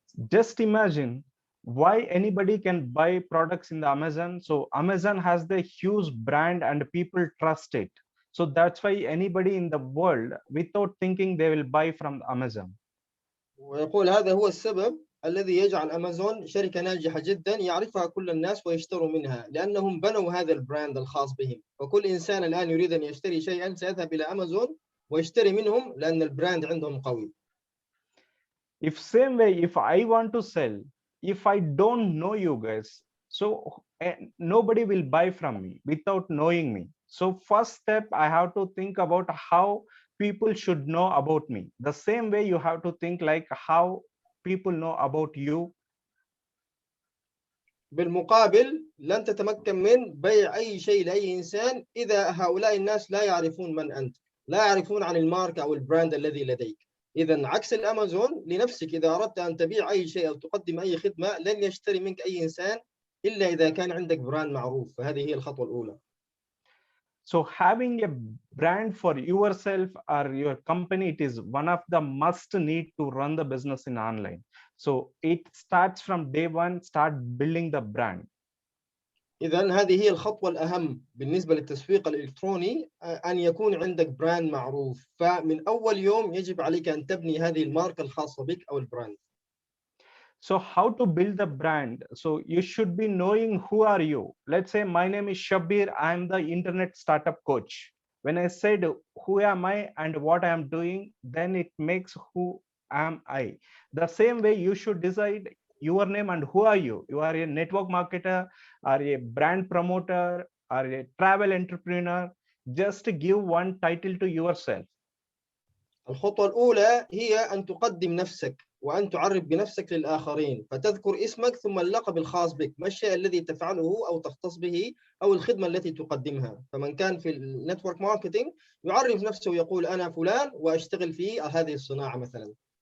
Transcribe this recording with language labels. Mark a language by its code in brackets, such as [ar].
[en] Just imagine why anybody can buy products in the Amazon. So Amazon has the huge brand and people trust it. So that's why anybody in the world, without thinking, they will buy from Amazon. [ar] ويقول هذا هو السبب الذي يجعل أمازون شركة ناجحة جدا يعرفها كل الناس ويشتروا منها، لأنهم بنوا هذا البراند الخاص بهم. فكل إنسان الآن يريد أن يشتري شيئا سيذهب إلى أمازون ويشتري منهم لأن البراند عندهم قوي. [en] If same way, if I want to sell, if I don't know you guys, so nobody will buy from me without knowing me. So first step, I have to think about how people should know about me. The same way you have to think like how people know about you. [ar] بالمقابل لن تتمكن من بيع أي شيء لأي إنسان إذا هؤلاء الناس لا يعرفون من أنت، لا يعرفون عن الماركة أو البراند الذي لديك. إذا عكس الأمازون لنفسك، إذا أردت أن تبيع أي شيء أو تقدم أي خدمة لن يشتري منك أي إنسان إلا إذا كان عندك براند معروف. فهذه هي الخطوة الأولى. [en] So having a brand for yourself or your company, it is one of the must need to run the business in online. So it starts from day one, start building the brand. [ar] إذا هذه هي الخطوة الأهم بالنسبة للتسويق الإلكتروني، أن يكون عندك براند معروف. فمن أول يوم يجب عليك أن تبني هذه الماركة الخاصة بك أو البراند. [en] So how to build the brand? So you should be knowing who are you. Let's say my name is Shabir. I am the internet startup coach. When I said who am I and what I am doing, then it makes who am I. The same way you should decide your name and who are you. You are a network marketer, or a brand promoter, or a travel entrepreneur. Just give one title to yourself. [ar] الخطوة الأولى هي أن تقدم نفسك وأن تعرف بنفسك للآخرين، فتذكر اسمك ثم اللقب الخاص بك، ما الشيء الذي تفعله أو تختص به أو الخدمة التي تقدمها. فمن كان في النتورك ماركتينج يعرف نفسه ويقول أنا فلان وأشتغل في هذه الصناعة مثلا.